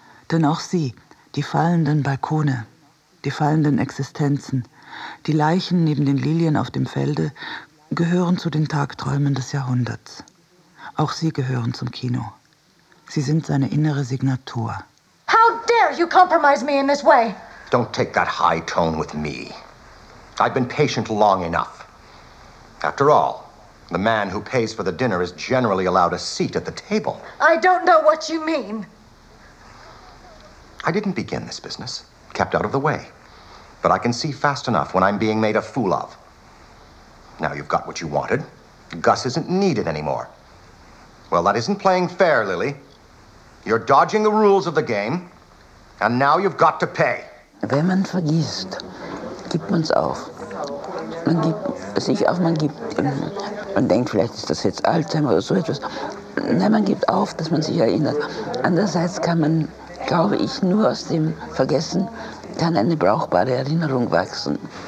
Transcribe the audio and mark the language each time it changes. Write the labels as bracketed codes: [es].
[de] Denn auch sie, die fallenden Balkone, die fallenden Existenzen, die Leichen neben den Lilien auf dem Felde gehören zu den Tagträumen des Jahrhunderts. Auch sie gehören zum Kino. Sie sind seine innere Signatur. [en] How dare you compromise me in this way? Don't take that high tone with me. I've been patient long enough. After all, the man who pays for the dinner is generally allowed a seat at the table. I don't know what you mean. I didn't begin this business. Kept out of the way. But I can see fast enough when I'm being made a fool of. Now you've got what you wanted. Gus isn't needed anymore. Well, that isn't playing fair, Lily. You're dodging the rules of the game, and now you've got to pay. [de] Wenn man vergisst, gibt man's auf. Man gibt sich auf, man gibt, man denkt, vielleicht ist das jetzt Alzheimer oder so etwas. Nein, man gibt auf, dass man sich erinnert. Andererseits kann man, glaube ich, nur aus dem Vergessen kann eine brauchbare Erinnerung wachsen.